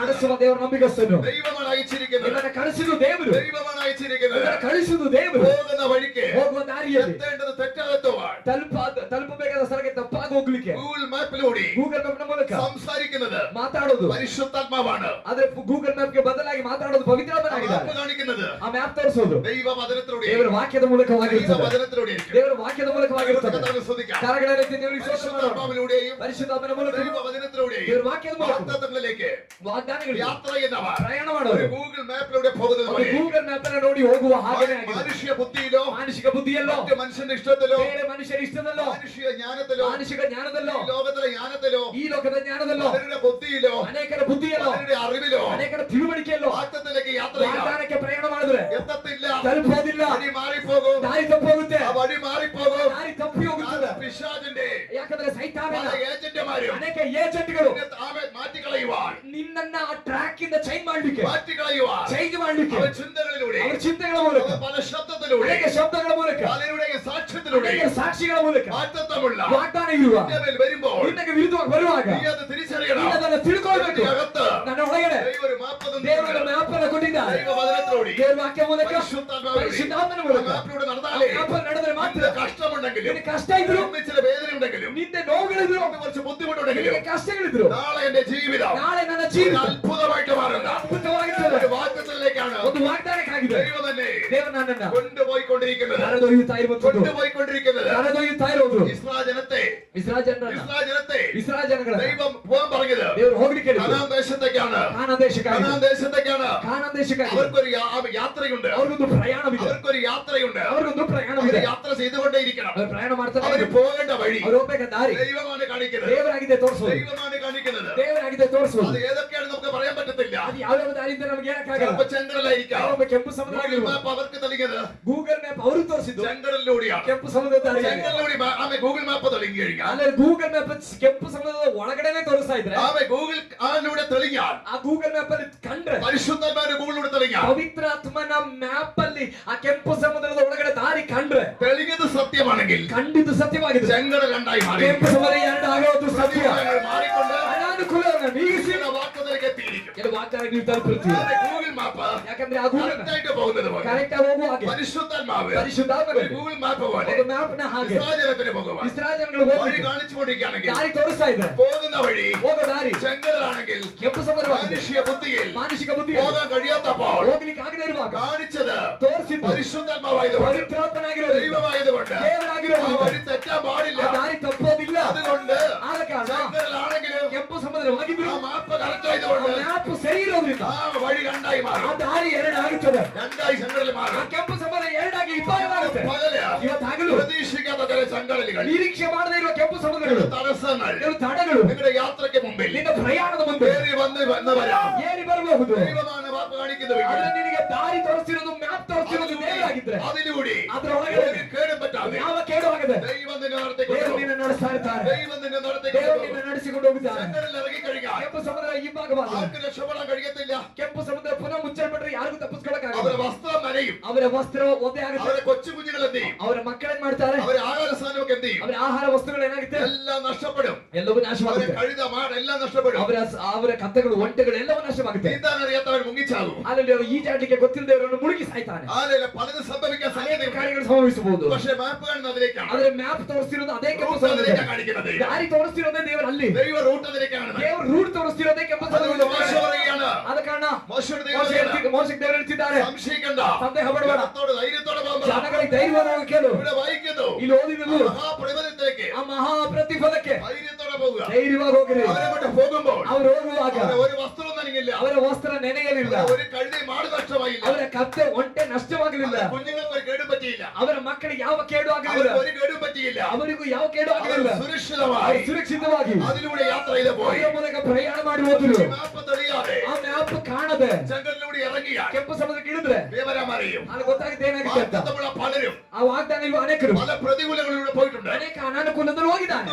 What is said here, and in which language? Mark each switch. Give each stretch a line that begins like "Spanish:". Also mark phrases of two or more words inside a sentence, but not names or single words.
Kannada: ನಡೆಸುವ ದೇವರು ನಂಬಿಗಸ್ತನು.
Malayalam: ദൈവമാണ് അയച്ചിരിക്കുന്നത്.
Kannada: ನಿನ್ನನ್ನು ಕಳಿಸಿದ ದೇವರು.
Malayalam: ദൈവമാണ് അയച്ചിരിക്കുന്നത്.
Kannada: ನಿನ್ನನ್ನು ಕಳಿಸಿದ ದೇವರು.
Malayalam: പോകുന്ന വഴിക്ക്
Kannada: ಹೋಗುವ ದಾರಿಯಲ್ಲಿ
Malayalam: എത്തേണ്ടത് തെറ്റാതെത്തുവാൻ
Kannada: ತಲುಪಬೇಕಾದ ಸ್ಥಳಕ್ಕೆ ತಪ್ಪಾಗಿ ಹೋಗ್ಲಿಕ್ಕೆ
Malayalam: ഗൂഗിൾ മാപ്പിലൂടെ
Kannada: ಗೂಗಲ್ ಮ್ಯಾಪ್ ನ ಮೂಲಕ
Malayalam: സംസാരിക്കുന്നത്
Kannada: ಮಾತಾಡೋದು
Malayalam: പരിശുദ്ധാത്മാവാണ്.
Kannada: ಆದ್ರೆ ಗೂಗಲ್ ಮ್ಯಾಪ್ ಗೆ ಬದಲಾಗಿ ಮಾತಾಡೋದು ಪವಿತ್ರಾತ್ಮನಾಗಿದ್ದಾರೆ.
Malayalam: മാപ്പ് കാണിക്കുന്നത്
Kannada: ಆ ಮ್ಯಾಪ್ ತೋರಿಸೋದು
Malayalam: ദൈവവചനത്തിലൂടെ,
Kannada: ದೇವರ ವಾಕ್ಯದ ಮೂಲಕವಾಗಿರುತ್ತದೆ.
Malayalam: ദൈവവചനത്തിലൂടെ
Kannada: ದೇವರ ವಾಕ್ಯದ ಮೂಲಕವಾಗಿರುತ್ತದೆ.
Malayalam: കർത്താവിനെ സ്തുതിക്കാം.
Kannada: ಕರಗಳೆತ್ತಿ ದೇವರಿಗೆ ಸ್ತೋತ್ರ ಮಾಡೋಣ.
Malayalam: പരിശുദ്ധാത്മാവിലൂടെയും
Kannada: ಪರಿಶುದ್ಧಾತ್ಮನ ಮೂಲಕ
Malayalam: ദൈവവചനത്തിലൂടെയും
Kannada: ದೇವರ ವಾಕ್ಯದ ಮೂಲಕ
Malayalam: വാഗ്ദത്തങ്ങളിലേക്ക്
Kannada: ವಾಗ್ದಾನಗಳಿಗೆ
Malayalam: യാത്ര ചെയ്യുന്നവർ
Kannada: ಪ್ರಯಾಣ ಮಾಡೋದು.
Malayalam: ഗൂഗിൾ മാപ്പിലൂടെ പോകുന്നത് പോലെ
Kannada: ಗೂಗಲ್ ಮ್ಯಾಪ್ ಅನ್ನು ನೋಡಿ ಹೋಗುವ ಹಾಗೇನೇ ಆಗಿದೆ.
Malayalam: മാനുഷിക ബുദ്ധിയിലോ
Kannada: ಮಾನಸಿಕ ಬುದ್ಧಿಯಲ್ಲೋ,
Malayalam: മറ്റ് മനുഷ്യന്റെ ഇഷ്ടത്തിലോ,
Kannada: ಬೇರೆ ಮನುಷ್ಯರ ಇಷ್ಟದಲ್ಲೋ,
Malayalam: മാനുഷിക ജ്ഞാനത്തിലോ,
Kannada: ಮಾನಸಿಕ ಜ್ಞಾನದಲ್ಲೋ,
Malayalam: ഈ ലോകത്തിലെ ജ്ഞാനത്തിലോ,
Kannada: ಈ ಲೋಕದ ಜ್ಞಾನದಲ್ಲೋ,
Malayalam: അവരുടെ ബുദ്ധിയിലോ,
Kannada: ಅನೇಕರ ಬುದ್ಧಿಯಲ್ಲೋ,
Malayalam: അവരുടെ അറിവിലോ
Kannada: ಅನೇಕರ ತಿಳುವಳಿಕೆಯಲ್ಲೋ
Malayalam: വാഗ്ദത്തത്തിലേക്ക് യാത്ര ചെയ്യാൻ
Kannada: ವಾಗ್ದಾನಕ್ಕೆ ಪ್ರಯಾಣ ಮಾಡಿದ್ರೆ
Malayalam: എത്തത്തില്ല.
Kannada: ತಲುಪೋದಿಲ್ಲ.
Malayalam: വഴി മാറിപ്പോകും.
Kannada: ದಾರಿ ತಪ್ಪೋಗುತ್ತೆ.
Malayalam: ആ വഴി മാറിപ്പോകും.
Kannada: ದಾರಿ ತಪ್ಪಿ ಹೋಗುತ್ತದೆ.
Malayalam: പിശാചിന്റെ
Kannada: ಯಾಕಂದ್ರೆ ಸೈತಾನನ
Malayalam: പല ഏജന്റുമാരും
Kannada: ಅನೇಕ ಏಜೆಂಟ್ಗಳು
Malayalam: മാറ്റിക്കളയുവാൻ,
Kannada: ನಿನ್ನನ್ನ ಆ ಟ್ರ್ಯಾಕ್ ಇಂದ ಚೇಂಜ್ ಮಾಡ್ಲಿಕ್ಕೆ,
Malayalam: മാറ്റിക്കളയുവാൻ
Kannada: ಚೇಂಜ್ ಮಾಡ್ಲಿಕ್ಕೆ
Malayalam: അവൻ ചിന്തകളിലൂടെ,
Kannada: ಅವರ ಚಿಂತೆಗಳ ಮೂಲಕ,
Malayalam: അവൻ പല ശബ്ദത്തിലൂടെ,
Kannada: ಅನೇಕ ಶಬ್ದಗಳ ಮೂಲಕ,
Malayalam: പലരുടെയും സാക്ഷ്യത്തിലൂടെ
Kannada: ಅನೇಕ ಸಾಕ್ಷಿಗಳ ಮೂಲಕ
Malayalam: വാഗ്ദത്തമുള്ള
Kannada: ವಾಗ್ದಾನ ಇರುವ
Malayalam: നിന്റെ മേൽ വരുമ്പോൾ
Kannada: ನಿನ್ನಗೆ ವಿರುದ್ಧವಾಗಿ ಬರುವಾಗ
Malayalam: നീ അത് തിരിച്ചറിയണം.
Kannada: ನೀನು ಅದನ್ನು ತಿಳ್ಕೊಳ್ಬೇಕು.
Malayalam: നിന്റെ ಅಗത്ത്
Kannada: ನನ್ನ ಒಳಗಡೆ
Malayalam: ദൈവം ഒരു മാപ്പ്
Kannada: ದೇವರ
Malayalam: തന്നിട്ടുണ്ട്.
Kannada: ಮ್ಯಾಪ್ ಅನ್ನು ಕೊಟ್ಟಿದ್ದಾರೆ.
Malayalam: ദൈവവചനത്തിലൂടെ,
Kannada: ದೇವರ ವಾಕ್ಯ ಮೂಲಕ,
Malayalam: പരിശുദ്ധാത്മാവിലൂടെ,
Kannada: ಪರಿಶುದ್ಧಾತ್ಮನ
Malayalam: ആ
Kannada: ಮೂಲಕ
Malayalam: മാപ്പിലൂടെ
Kannada: ಆ
Malayalam: നടന്നാലേ
Kannada: ಮ್ಯಾಪ್ ಅಲ್ಲಿ ನಡೆದರೆ ಮಾತ್ರ
Malayalam: നിന്റെ കഷ്ടമുണ്ടെങ്കിലും,
Kannada: ನಿನ್ನ ಕಷ್ಟ ಇದ್ರು,
Malayalam: നിന്റെ ചില വേദന ഉണ്ടെങ്കിലും,
Kannada: ನಿಂದೆ ನೋವುಗಳಿದ್ರು,
Malayalam: നിനക്ക് കുറച്ച് ബുദ്ധിമുട്ടുണ്ടെങ്കിലും,
Kannada: ನಿನಗೆ ಕಷ್ಟಗಳಿದ್ರು,
Malayalam: നാളെ എന്റെ ജീവിതം
Kannada: ನಾಳೆ ನನ್ನ
Malayalam: ഒരു
Kannada: ಜೀವಿತ
Malayalam: അത്ഭുതമായിട്ട് മാറുന്ന
Kannada: ಅದ್ಭುತವಾಗಿರ್ತದೆ.
Malayalam: ഒരു വാഗ്ദത്തത്തിലേക്കാണ്
Kannada: ಒಂದು ವಾಗ್ದಾನಕ್ಕಾಗಿದೆ.
Malayalam: ദൈവം തന്നെ
Kannada: ದೇವರು ನನ್ನನ್ನ
Malayalam: കൊണ്ടുപോയിക്കൊണ്ടിരിക്കുന്നത്,
Kannada: ಕರೆದೊಯ್ಯುತ್ತಾ ಇರುವಂತದ್ದು,
Malayalam: കൊണ്ടുപോയിക്കൊണ്ടിരിക്കുന്നത്.
Kannada: ಕರೆದೊಯ್ಯುತ್ತಾ ಇರೋದು.
Malayalam: ഇസ്രായേൽ ജനത്തെ,
Kannada: ಇಸ್ರಾಯೇಲ್ ಜನರನ್ನ,
Malayalam: ഇസ്രായേൽ
Kannada: ಜನಗಳ
Malayalam: ദൈവം പോകാൻ പറഞ്ഞത്
Kannada: ದೇವರು ಹೋಗ್ಲಿಕ್ಕೆ ಹೇಳಿದ್ರು.
Malayalam: കനാൻ ദേശത്തേക്കാണ്.
Kannada: ಕಾನಾನ್ ದೇಶಕ್ಕಾಗಿ,
Malayalam: കനാൻ ദേശത്തേക്കാണ്.
Kannada: ಕಾನಾನ್ ದೇಶಕ್ಕಾಗಿ
Malayalam: അവർക്കൊരു യാത്രയുണ്ട്.
Kannada: ಅವ್ರಿಗೊಂದು ಪ್ರಯಾಣವಿದೆ.
Malayalam: അവർക്കൊരു യാത്രയുണ്ട്.
Kannada: ಅವ್ರಿಗೊಂದು
Malayalam: അവർ
Kannada: ಪ್ರಯಾಣವಿದೆ.
Malayalam: യാത്ര ചെയ്തുകൊണ്ടേയിരിക്കണം.
Kannada: ಅವರು ಪ್ರಯಾಣ ಮಾಡ್ತಾರೆ.
Malayalam: അവർ പോകേണ്ട വഴി
Kannada: ಅವ್ರು ಹೋಗ್ಬೇಕಾದ ದಾರಿ
Malayalam: ദൈവമാണ് കാണിക്കുന്നത്.
Kannada: ದೇವರಾಗಿದೆ ತೋರಿಸೋದು.
Malayalam: ദൈവമാണ് കാണിക്കുന്നത്.
Kannada: ದೇವರಾಗಿದೆ ತೋರಿಸೋದು.
Malayalam: അത് ഏതൊക്കെയാണ് നമുക്ക് പറയാൻ പറ്റത്തില്ല.
Kannada: ಅದು ಯಾವ್ಯಾವ ದಾರಿಯಿಂದ ನಮಗೆ ಹೇಳಕ್ಕಾಗಲ್ಲ.
Malayalam: ചിലപ്പോൾ ചെങ്കടലായിരിക്കാം.
Kannada: ಕೆಲವೊಮ್ಮೆ ಕೆಂಪು ಸಮುದ್ರ
Malayalam: ഗൂഗിൾ
Kannada: ಆಗಿರ್ಬೋದು.
Malayalam: മാപ്പ് അവർക്ക് തെളിഞ്ഞത്
Kannada: ಗೂಗಲ್ ಮ್ಯಾಪ್ ಅವರು ತೋರಿಸಿದ್ದು
Malayalam: ചെങ്കടലിലൂടെയാണ്.
Kannada: ಕೆಂಪು ಸಮುದ್ರ ದಾರಿ.
Malayalam: ചെങ്കടലിലൂടെ ഗൂഗിൾ മാപ്പ് തെളിഞ്ഞു കഴിഞ്ഞാൽ,
Kannada: ಅಲ್ಲೇ ಗೂಗಲ್ ಮ್ಯಾಪ್ ಕೆಂಪು ಸಮುದ್ರದ ಒಳಗಡೆನೆ ತೋರಿಸ್ತಾ ಇದ್ರೆ,
Malayalam: ഗൂഗിൾ അതിലൂടെ തെളിഞ്ഞാൽ,
Kannada: ಆ ಗೂಗಲ್ ಮ್ಯಾಪ್ ಅಲ್ಲಿ ಕಂಡ್ರೆ,
Malayalam: പരിശുദ്ധാത്മാവിന്റെ ഗൂഗിളിലൂടെ തെളിഞ്ഞാൽ,
Kannada: ಪವಿತ್ರಾತ್ಮನ ಮ್ಯಾಪ್ ಅಲ್ಲಿ ಆ ಕೆಂಪು ಸಮುದ್ರದ ಒಳಗಡೆ ದಾರಿ ಕಂಡ್ರೆ,
Malayalam: തെളിഞ്ഞത് സത്യമാണെങ്കിൽ
Kannada: ಖಂಡಿತ ಸತ್ಯವಾಗಿದೆ.
Malayalam: ചെങ്കടൽ രണ്ടായി മാറി.
Kannada: ಕೆಂಪು ಸಮುದ್ರ ಎರಡು ಆಗೋದು ಸತ್ಯ.
Malayalam: പ്രതികൂലങ്ങൾ മാറിക്കൊണ്ട്
Kannada: ಅನಾನುಕೂಲವನ್ನು ನೀಗಿಸಿ
Malayalam: ചില വാഗ്ദത്തത്തിലേക്ക് എത്തിയിരിക്കും.
Kannada: ಕೆಲವು ವಾಗ್ದಾನ ನೀವು ತಲುಪಿರ್ತೀವಿ.
Malayalam: ഗൂഗിൾ മാപ്പ്
Kannada: ಯಾಕಂದ್ರೆ ಆ ಗೂಗಲ್
Malayalam: കറക്റ്റായിട്ട് പോകുന്നത് പോലെ,
Kannada: ಕರೆಕ್ಟ್ ಆಗಿ ಹೋಗುವ ಹಾಗೆ
Malayalam: പരിശുദ്ധാത്മാവ്
Kannada: ಪರಿಶುದ್ಧಾತ್ಮ
Malayalam: ഒരു ഗൂഗിൾ മാപ്പ് പോലെ
Kannada: ಒಂದು ಮ್ಯಾಪ್ ನ ಹಾಗೆ
Malayalam: ഇസ്രായേലിന് പോകുവാൻ
Kannada: ಇಸ್ರಾಯೇಲ್ ಜನಗಳು
Malayalam: വഴി
Kannada: ಹೋಗಿ
Malayalam: കാണിച്ചുകൊണ്ടിരിക്കുകയാണെങ്കിൽ,
Kannada: ದಾರಿ ತೋರಿಸ್ತಾ ಇದ್ದಾರೆ.
Malayalam: പോകുന്ന വഴി
Kannada: ಹೋಗೋ ದಾರಿ
Malayalam: ചെങ്കടലാണെങ്കിൽ
Kannada: ಕೆಂಪು ಸಮುದ್ರವಾಗಿದೆ.
Malayalam: മാനുഷിക ബുദ്ധിയിൽ
Kannada: ಮಾನಸಿಕ ಬುದ್ಧಿ
Malayalam: പോകാൻ കഴിയാത്തപ്പോൾ
Kannada: ಹೋಗ್ಲಿಕ್ಕೆ ಆಗದೆ ಇರುವಾಗ
Malayalam: കാണിച്ചത്
Kannada: ತೋರಿಸಿದ್ದು
Malayalam: പരിശുദ്ധാത്മാവായതുകൊണ്ട്,
Kannada: ಪವಿತ್ರಾತ್ಮನಾಗಿರೋದು,
Malayalam: ദൈവമായതുകൊണ്ട് ആ
Kannada: ದೇವರಾಗಿರೋದು.
Malayalam: വഴി തെറ്റാൻ പാടില്ല.
Kannada: ಆ ದಾರಿ ತಪ್ಪೋದಿಲ್ಲ.
Malayalam: അതുകൊണ്ട്
Kannada: ಆದ ಕಾರಣ
Malayalam: ചെങ്കടലാണെങ്കിലും
Kannada: ಕೆಂಪು ಸಮುದ್ರವಾಗಿದ್ರು
Malayalam: ആ മാപ്പ് കറക്റ്റ് ആയതുകൊണ്ട്
Kannada: ಮ್ಯಾಪ್ ಸರಿ ಇರೋದ್ರಿಂದ
Malayalam: ആ വഴി രണ്ടായി
Kannada: ಆ
Malayalam: മാറും.
Kannada: ದಾರಿ ಎರಡಾಗುತ್ತದೆ.
Malayalam: രണ്ടായി ചെങ്കടൽ
Kannada: ಆ
Malayalam: മാറും.
Kannada: ಕೆಂಪು ಸಮುದ್ರ ಎರಡಾಗಿ ಇಬ್ಬಾಗವಾಗುತ್ತೆ.
Malayalam: പകല്
Kannada: ಇವತ್ತಾಗಲು
Malayalam: പ്രതീക്ഷിക്കാത്ത ചില ചെങ്കടലുകൾ,
Kannada: ನಿರೀಕ್ಷೆ ಮಾಡದೇ ಇರುವ ಕೆಂಪು ಸಮುದ್ರಗಳು,
Malayalam: തടസ്സങ്ങൾ
Kannada: ಕೆಲವು ತಡೆಗಳು
Malayalam: നിങ്ങളുടെ യാത്രയ്ക്ക് മുമ്പിൽ
Kannada: ನಿನ್ನ ಪ್ರಯಾಣದ ಮುಂದೆ
Malayalam: കയറി വന്ന് വരാം.
Kannada: ಏರಿ ಬರಬಹುದು.
Malayalam: ദൈവമാണ് മാപ്പ് കാണിക്കുന്നതെങ്കിൽ
Kannada: ಆದ್ರೆ ನಿನಗೆ ದಾರಿ ತೋರಿಸ್ತಿರೋದು, ಮ್ಯಾಪ್ ತೋರಿಸ್ತಿರೋದು ದೇವರಾಗಿದ್ರೆ
Malayalam: അതിലൂടെ
Kannada: ಅದರೊಳಗಡೆ
Malayalam: ഒരു കേടും പറ്റാതെ
Kannada: ಯಾವ ಕೇಡು ಆಗದೆ
Malayalam: ദൈവം നിന്നെ
Kannada: ದೇವರು
Malayalam: നടത്തിക്കൊണ്ടു
Kannada: ನಿನ್ನ ನಡೆಸ್ತಾ ಇರ್ತಾರೆ.
Malayalam: ദൈവം നിന്നെ
Kannada: ದೇವರು
Malayalam: നടത്തിക്കൊണ്ടു
Kannada: ನಿನ್ನ ನಡೆಸಿಕೊಂಡು ಹೋಗುತ್ತಾರೆ.
Malayalam: ചെങ്കടലിൽ ഇറങ്ങിക്കഴിഞ്ഞാൽ
Kannada: ಕೆಂಪು ಸಮುದ್ರ ಈ ಭಾಗವಾದ
Malayalam: ആർക്കും രക്ഷപ്പെടാൻ കഴിയത്തില്ല.
Kannada: ಕೆಂಪು ಸಮುದ್ರ ಪುನಃ ಮುಚ್ಚಲ್ಪಟ್ರೆ ಯಾರಿಗೂ ತಪ್ಪಿಸ್ಕೊಳಕ್ಕಾಗಲ್ಲ.
Malayalam: അവരുടെ വസ്ത്രം നനയും.
Kannada: ಅವರ ವಸ್ತ್ರ ಒಂದೇ ಆಗುತ್ತೆ.
Malayalam: അവരുടെ കൊച്ചു കുഞ്ഞുങ്ങൾ എന്ത് ചെയ്യും?
Kannada: ಅವರ ಮಕ್ಕಳೇನ್ ಮಾಡ್ತಾರೆ?
Malayalam: അവരുടെ ആഹാര സാധനമൊക്കെ എന്ത് ചെയ്യും?
Kannada: ಅವರ ಆಹಾರ ವಸ್ತುಗಳು ಏನಾಗುತ್ತೆ?
Malayalam: എല്ലാം നഷ്ടപ്പെടും.
Kannada: ಎಲ್ಲವೂ
Malayalam: അവരുടെ
Kannada: ನಾಶವಾಗುತ್ತೆ.
Malayalam: കഴുത മാട് എല്ലാം നഷ്ടപ്പെടും.
Kannada: ಅವರ ಕತ್ತೆಗಳು ಒಂಟೆಗಳು ಎಲ್ಲವೂ ನಾಶವಾಗುತ್ತೆ.
Malayalam: നീന്താൻ അറിയാത്തവൻ മുങ്ങിച്ചാകും.
Kannada: ಅಲ್ಲಿ ಈಜಾಡ್ಲಿಕ್ಕೆ ಗೊತ್ತಿಲ್ಲದವರನ್ನು ಮುಳುಗಿ ಸಾಯ್ತಾನೆ.
Malayalam: ആലയില പലതും സംഭവിക്കാൻ
Kannada: ಅನೇಕ
Malayalam: സാധ്യതയുണ്ട്.
Kannada: ಕಾರ್ಯಗಳು ಸಂಭವಿಸಬಹುದು.
Malayalam: പക്ഷേ മാപ്പ് കാണുന്നത് അതിലേക്കാണ്.
Kannada: ಆದ್ರೆ ಮ್ಯಾಪ್ ತೋರಿಸ್ತಿರೋದು ಅದೇ ಕೆಂಪು
Malayalam: റൂട്ട്
Kannada: ಸಮುದ್ರ.
Malayalam: അതിലേക്കാണ് കാണിക്കുന്നത്.
Kannada: ದಾರಿ ತೋರಿಸ್ತಿರೋದೇ ದೇವರು ಅಲ್ಲಿ.
Malayalam: ദൈവ റൂട്ട് അതിലേക്കാണ്.
Kannada: ದೇವರು ರೂಟ್ ತೋರಿಸ್ತಿರೋದೇ ಕೆಂಪು
Malayalam: അതുകൊണ്ട്
Kannada: ಸಮುದ್ರ.
Malayalam: മോശ പറയുകയാണ്,
Kannada: ಆದ ಕಾರಣ
Malayalam: മോശയോട് ദൈവം പറയുകയാണ്,
Kannada: ಮೋಶಕ್ಕೆ ದೇವರು ಹೇಳ್ತಿದ್ದಾರೆ,
Malayalam: സംശയിക്കണ്ട,
Kannada: ಸಂದೇಹ ಪಡಬೇಡ,
Malayalam: ജനത്തോട് ധൈര്യത്തോടെ പോകാൻ പറ.
Kannada: ಜನಗಳಿಗೆ ಧೈರ್ಯವನ್ನು ಕೇಳು.
Malayalam: ഇവിടെ വായിക്കുന്നു,
Kannada: ಇಲ್ಲಿ ಓದಿದ್ದು
Malayalam: മഹാപ്രതിഫലത്തിലേക്ക്
Kannada: ಆ ಮಹಾ ಪ್ರತಿಫಲಕ್ಕೆ
Malayalam: ധൈര്യത്തോടെ പോകുക.
Kannada: ಧೈರ್ಯವಾಗಿ ಹೋಗಿರಿ.
Malayalam: അവരെ കൊണ്ട് പോകുമ്പോൾ
Kannada: ಅವ್ರು ಹೋಗುವಾಗ
Malayalam: അവരെ ഒരു വസ്ത്രം നനഞ്ഞില്ല,
Kannada: ಅವರ ವಸ್ತ್ರ ನೆನೆಯಲಿಲ್ಲ,
Malayalam: ഒരു കഴുതി മാട് നഷ്ടമായില്ല,
Kannada: ಅವರ ಕತ್ತೆ ಒಂಟೆ ನಷ್ಟವಾಗಲಿಲ್ಲ,
Malayalam: കുഞ്ഞുങ്ങൾക്ക് ഒരു കേടും പറ്റിയില്ല,
Kannada: ಅವರ ಮಕ್ಕಳಿಗೆ ಯಾವ ಕೇಡು ಆಗಲಿಲ್ಲ,
Malayalam: ഒരു കേടും പറ്റിയില്ല,
Kannada: ಅವರಿಗೂ ಯಾವ ಕೇಡು ಆಗಲಿಲ್ಲ,
Malayalam: സുരക്ഷിതമായി
Kannada: ಸುರಕ್ಷಿತವಾಗಿ
Malayalam: അതിലൂടെ യാത്ര ചെയ്ത് പോയി.
Kannada: ಅದರ ಮೂಲಕ ಪ್ರಯಾಣ ಮಾಡಿ ಹೋದ್ರು.
Malayalam: മാപ്പ് തെളിയാതെ
Kannada: ಆ ಮ್ಯಾಪ್ ಕಾಣದೆ
Malayalam: ജംഗലിലൂടെ ഇറങ്ങിയാൽ
Kannada: ಕೆಂಪು ಸಮುದ್ರಕ್ಕೆ ಇಳಿದ್ರೆ
Malayalam: വിവരം അറിയും.
Kannada: ಅಲ್ಲಿ ಗೊತ್ತಾಗುತ್ತೆ ಏನಾಗುತ್ತೆ ಅಂತ.
Malayalam: വാഗ്ദത്തമുള്ള പലരും
Kannada: ಆ ವಾಗ್ದಾನ ಇರುವ ಅನೇಕರು
Malayalam: പല പ്രതികൂലങ്ങളിലൂടെ പോയിട്ടുണ്ട്.
Kannada: ಅನೇಕ ಅನಾನುಕೂಲದಲ್ಲಿ ಹೋಗಿದ್ದಾನೆ.